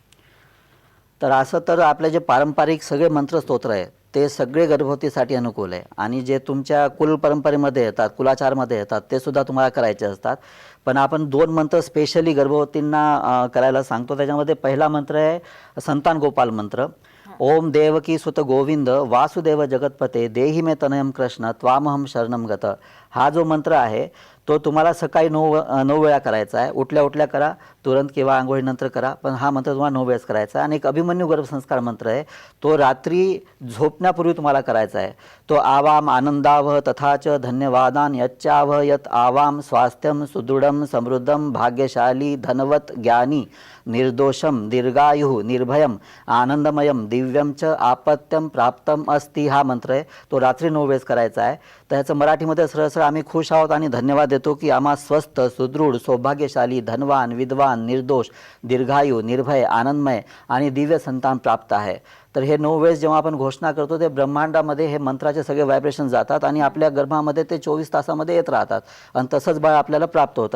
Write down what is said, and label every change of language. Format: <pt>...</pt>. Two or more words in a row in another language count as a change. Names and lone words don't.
<mr>तर असं तर आपले जे पारंपरिक सगळे मंत्र स्तोत्र आहे ते सगळे गर्भवतीसाठी अनुकूल आहे आणि जे तुमच्या कुल परंपरेमध्ये येतात, कुलाचारमध्ये येतात ते सुद्धा तुम्हाला करायचे असतात. पण आपण 2 मंत्र स्पेशली गर्भवतींना करायला सांगतो. त्याच्यामध्ये पहिला मंत्र आहे संतान गोपाल मंत्र.</mr> <sa>ओम देवकी सुत गोविंद वासुदेव जगतपते देहि मे तनयम कृष्ण त्वामहम शरणम गत.</sa> <mr>हा जो मंत्र आहे तो तुम्हाला सकाळी 9 वेळा करायचा आहे. उठल्या उठल्या करा, तुरंत किंवा आंघोळीनंतर करा, पण हा मंत्र तुम्हाला 9 वेळेस करायचा आहे. आणि एक अभिमन्यू गर्भसंस्कार मंत्र आहे, तो रात्री झोपण्यापूर्वी तुम्हाला करायचा आहे.</mr> <sa>तो आवाम आनंदावह तथाच धन्यवादान यच्चावह यत आवाम स्वास्थ्यम सुदृढम समृद्धम भाग्यशाली धनवत ज्ञानी निर्दोषम दीर्घायु निर्भयम आनंदमयम दिव्यम च आपत्यम प्राप्तम अस्ति</sa> <mr>हा मंत्र आहे, तो रात्री 9 वेळेस करायचा आहे. तर ह्याचं मराठीमध्ये सरळ सरळ आम्ही खुश आहोत आणि धन्यवाद देतो की आम्हा स्वस्थ सुदृढ सौभाग्यशाली धनवान विद्वान निर्दोष दीर्घायू निर्भय आनंदमय आणि दिव्य संतान प्राप्त आहे. तर हे 9 वेळेस जेव्हा आपण घोषणा करतो ते ब्रह्मांडामध्ये हे मंत्राचे सगळे व्हायब्रेशन जातात आणि आपल्या गर्भामध्ये ते 24 तासामध्ये येत राहतात आणि तसंच बाळ आपल्याला प्राप्त होतं.</mr>